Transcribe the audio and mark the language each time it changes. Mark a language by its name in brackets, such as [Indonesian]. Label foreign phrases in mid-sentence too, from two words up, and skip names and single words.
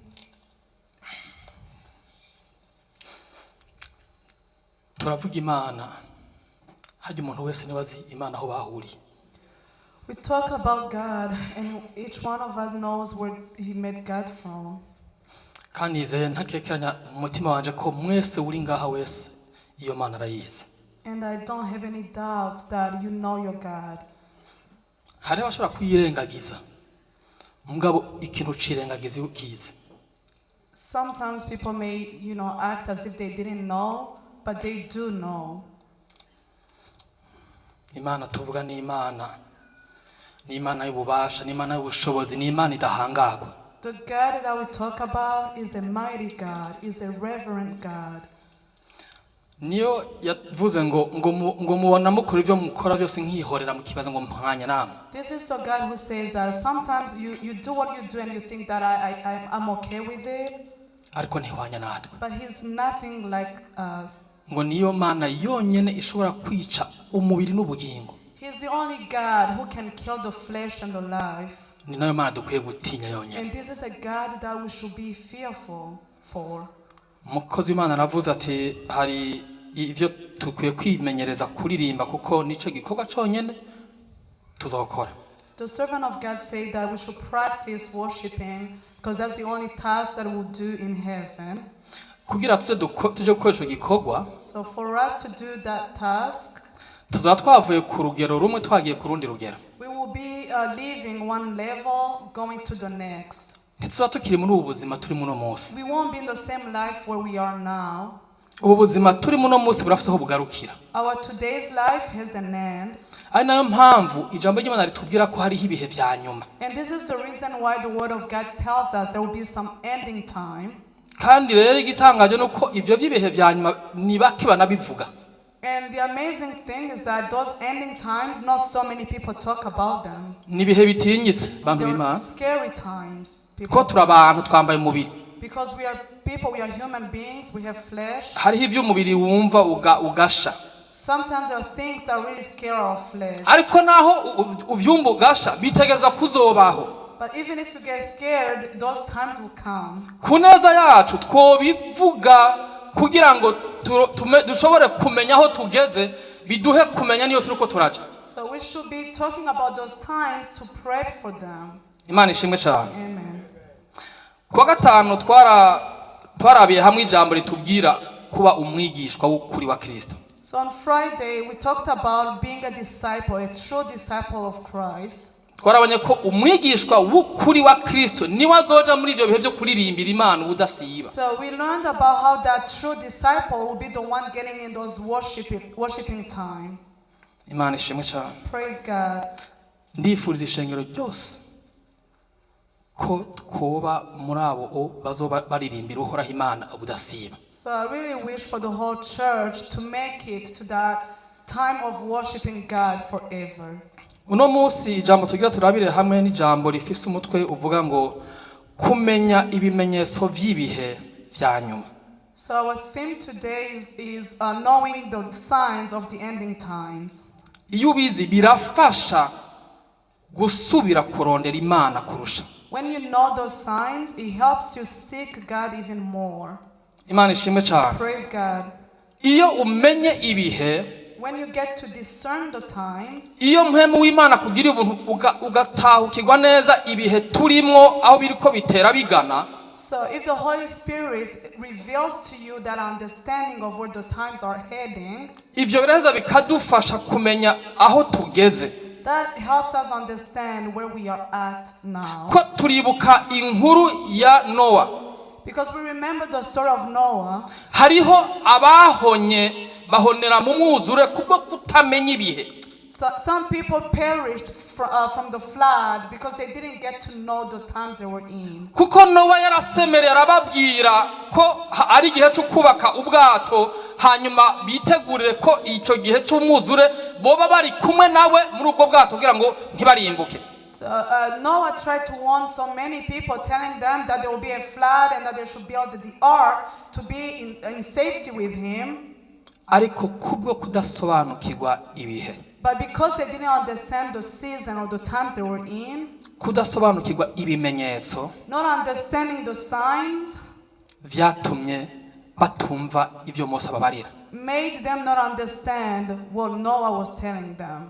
[Rundi] Turavuga Imana, hajya umuntu wese nibazi Imana aho bahuriye. [English] We talk about God, and each one of us knows where he met God from. [Rundi] Kandi nizeye ntakekeranya umutima wanje ko mwese uri ngaha wese iyo Mana arayizi. [English] And I don't have any doubts that you know your God. [Rundi] Hari bashobora kuyirengagiza mugabo ikintu cirengagiza ukizi. [English] Sometimes people may, act as if they didn't know, but they do know. [Rundi] Imana tuvuga ni Imana. Ni Imana y'ububasha, ni Imana y'ubushobozi, ni Imana idahangagwa. [English] The God that we talk about is a mighty God, is a reverent God. [Rundi] Niyo yavuze ngo mubona mukora ivyo mukora byose nkihorera mu kibazo ngo mpanya namwe. [English] This is the God who says that sometimes you do what you do and you think that I'm okay with it. [Rundi] Ariko ntihwanya natwe. [English] But he's nothing like us. [Rundi] Ngo niyo Mana yonyene ishobora kwica umubiri n'ubugingo. [English] He's the only God who can kill the flesh and the life. [Rundi] Ni nayo Mana dukwiye gutinya yonyene. [English] And this is a God that we should be fearful for. [Rundi] Umukozi w'Imana aravuze ati hari ivyo tukwiye kwimenyereza kuririmba kuko nico gikorwa cyonyene tuzokora. [English] The servant of God said that we should practice worshiping because that's the only task that we'll do in heaven. [Rundi] Kugira tuje gukoresha gikorwa. [English] So for us to do that task, [Rundi] tuzaba twavuye ku rugero rumwe twagiye ku rundi rugero. [English] We will be leaving one level going to the next. [Rundi] Ntituzaba tukiri muri ubu buzima turi muno munsi. [English] We won't be in the same life where we are now. [Rundi] Ubu buzima turi muno munsi burafise aho bugarukira. [English] Our today's life has an end. [Rundi] ari nayo mpamvu ijambo ry'Imana ritubwira ko hari ibihe vya nyuma. [English] And this is the reason why the word of God tells us there will be some ending time. [Rundi] Kandi rero igitangaje nuko ivyo vy'ibihe vya nyuma ni bake banabivuga. [English] And the amazing thing is that those ending times, not so many people talk about them. [Rundi] Ni bihe bitinyitse bantu [English] They're [Rundi] b'Imana. [English] scary times. [Rundi] Ko turabantu twambaye umubiri. [English] Because we are people, we are human beings, we have flesh. [Rundi] Hariho ivyo umubiri wumva ugasha. [English] Sometimes there are things that really scare our flesh. [Rundi] Ariko naho uvyumva ugasha bitegereza kuzobaho. [English] But even if you get scared, those times will come. [Rundi] Kuneza yacu twobivuga kugira ngo dushobore kumenya aho tugeze biduhe kumenya niyo turiko turaja. [English] So we should be talking about those times to prep for them. [Rundi] Imana ishimwe cyane. [English] Amen. [Rundi] Kwa gatanu twarabiye hamwe ijambo ritubwira kuba umwigishwa w'ukuri wa Kristo. [English] So on Friday we talked about being a disciple, a true disciple of Christ. [Rundi] Twarabonye ko umwigishwa w'ukuri wa Kristo niwe azoja muri ivyo bihe byo kuririmbira Imana ubudasiba. [English] So we learned about how that true disciple will be the one getting in those worshiping time. [Rundi] Imana ishimwe cyane. [English] Praise God. [Rundi] Ndifuriza ishengero ryose ko twoba muri abo bazoba baririmbira uhoraho Imana ubudasiba. [English] So I really wish for the whole church to make it to that time of worshiping God forever. [Rundi] Uno munsi ijambo tugira turabire hamwe n'ijambo rifise umutwe uvuga ngo kumenya ibimenyetso vy'ibihe vya nyuma. [English] So our theme today is knowing the signs of the ending times. [Rundi] Iyo ubizi birafasha gusubira kurondera Imana kurusha. [English] When you know those signs, it helps you seek God even more. [Rundi] Imana ishimwe cyane. [English] Praise God. [Rundi] Iyo umenye ibihe, [English] when you get to discern the times, [Rundi] iyo mpemu w'Imana kugira ubuntu ugatahukirwa neza ibihe turimo aho biriko bitera bigana. [English] So if the Holy Spirit reveals to you that understanding of where the times are heading, [Rundi] ivyo bireza bikadufasha kumenya aho tugeze. [English] That helps us understand where we are at now. [Rundi] Ko turibuka inkuru ya Noah. [English] Because we remember the story of Noah. [Rundi] Hariho abahonye bahonera mu mwuzure kubwo kutamenya ibihe. [English] So some people perished from the flood because they didn't get to know the times they were in. [Rundi] Kuko Noah yarasemerera arababwira ko ari gihe cyo kubaka ubwato hanyuma bitegurire ko icyo gihe cy'umwuzure boba bari kumwe nawe muri ubwo bwato kugira ngo ntibarimbuke. [English] So Noah tried to warn so many people, telling them that there will be a flood and that they should build the ark to be in safety with him. [Rundi] Ariko kubwo kudasobanukirwa ibihe. [English] But because they didn't understand the season or the times they were in, [Rundi] kudasobanukirwa ibimenyetso, [English] not understanding the signs, [Rundi] vyatumye batumva ivyo Mose ababarira. [English] Made them not understand what Noah was telling them.